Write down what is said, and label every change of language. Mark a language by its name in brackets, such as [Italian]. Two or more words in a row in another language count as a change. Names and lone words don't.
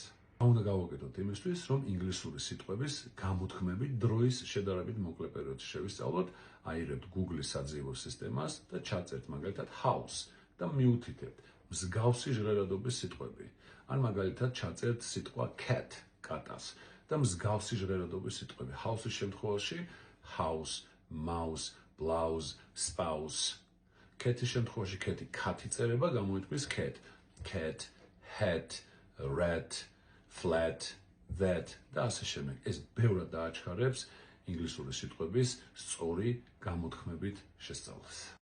[Georgian] უნდა გავაკეთოთ იმისთვის, რომ ინგლისური სიტყვების გამოთქმები დროის შედარებით მოკლე პერიოდში შევისწავლოთ, აირებთ Google-ის საძიებო სისტემას და ჩაწერთ მაგალითად house და მიუთითებთ მსგავსი ჟღერადობის სიტყვები. ან მაგალითად ჩაწერთ სიტყვა cat, კატას და მსგავსი ჟღერადობის სიტყვები. house-ის შემთხვევაში [English] house, mouse, blouse, spouse. [Georgian] cat-ის შემთხვევაში cat-ი cat იწერება, გამოითქმის [English] cat, cat, hat, rat, flat, that [Georgian] და ასე შემდეგ. ეს ბევრად დააჩქარებს ინგლისური სიტყვების სწორი გამოთქმებით შესწავლას.